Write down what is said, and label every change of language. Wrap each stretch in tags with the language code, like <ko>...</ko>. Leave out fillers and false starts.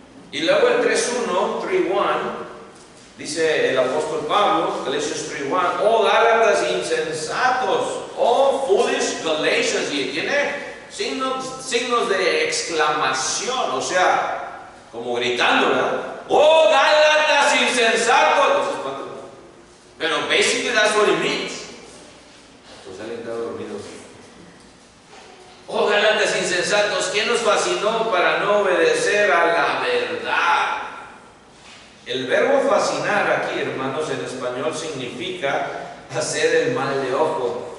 <es>Y luego el 3:1, dice el apóstol Pablo, Galatians 3:1, oh Gálatas insensatos,</es> <en>oh foolish Galatians,</en> <es>y tiene signos de exclamación, o sea, como gritando, ¿verdad? ¡Oh, Gálatas insensatos!</es> <en>Pero basically that's what it means.</en> <es>Pues alguien está dormido. ¡Oh, Gálatas insensatos! ¿Quién nos fascinó para no obedecer a la verdad? El verbo fascinar aquí, hermanos, en español significa hacer el mal de ojo.</es>